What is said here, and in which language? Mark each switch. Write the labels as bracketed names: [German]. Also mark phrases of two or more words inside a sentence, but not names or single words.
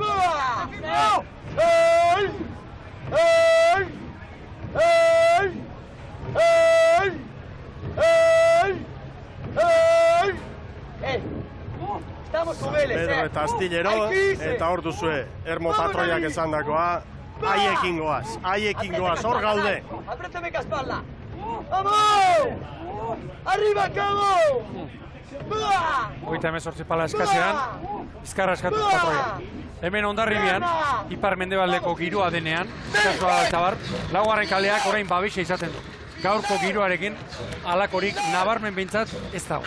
[Basque] Pedro eta Astillero, eta hor duzue, Ermo Patroiak esandakoa, haiekin goaz, hor gaude. [Spanish] Apriétame espalda. ¡Vamos! ¡Arriba, cabo! [Basque] Hogeita hemezortzi pala eskasean, bizkarra eskatuz Patroia. Hemen Hondarribian, ipar mendebaldeko giroa denean, eskasua eta bar, laugarren kaleak orain babesa izaten du. Gaurko giroarekin alakorik nabarmen behintzat ez dago.